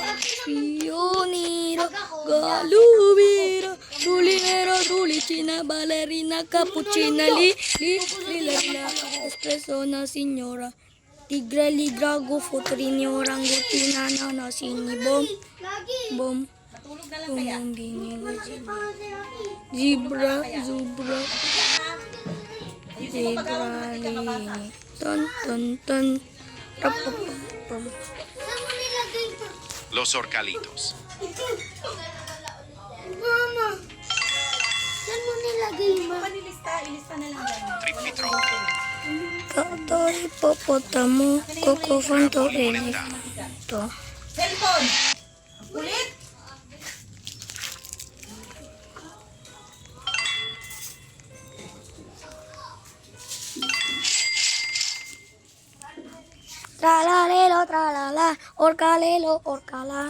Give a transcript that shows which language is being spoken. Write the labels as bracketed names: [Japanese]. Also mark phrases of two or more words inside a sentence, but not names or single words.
[Spanish] pioniro, galubiro, trulinero, trulicina, ballerina, cappuccina, lila, espresso na signora, tigre, lidrago, futrinio, rangutina, nana, sinibom, bom, zebra, zubra. Zebralini. Ton. Rapapapam. Los orcalitos. [Filipino] Mama, saan mo nilagay mo? Ilista na lang yan. Trippitroppi. [Spanish] Cacto, hipopótamo, cocofanto, elefanto. [Filipino] Cellphone! Ulit! Tralalelo, tralala, orcalelo, orcala.